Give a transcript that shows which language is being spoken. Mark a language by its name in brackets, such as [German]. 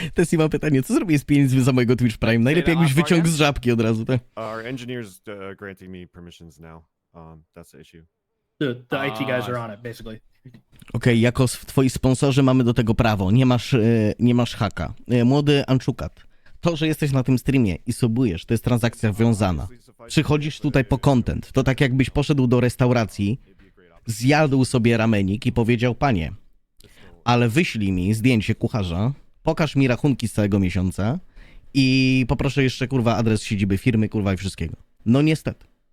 [Polish] Tessie ma pytanie, co zrobię z pieniędzmi za mojego Twitch Prime? Najlepiej jakbyś wyciągł z żabki od razu, tak? [English] Our engineers granting me permissions now. That's the issue. The IT guys are on it, basically. [Polish] Okej, jako twoi sponsorzy mamy do tego prawo. Nie masz haka. Młody Anczukat, to, że jesteś na tym streamie i subujesz, to jest transakcja wiązana. Przychodzisz tutaj po content. To tak jakbyś poszedł do restauracji, zjadł sobie ramenik i powiedział: panie, ale wyślij mi zdjęcie kucharza, pokaż mi rachunki z całego miesiąca i poproszę jeszcze, kurwa, adres siedziby firmy, kurwa, i wszystkiego. No niestety.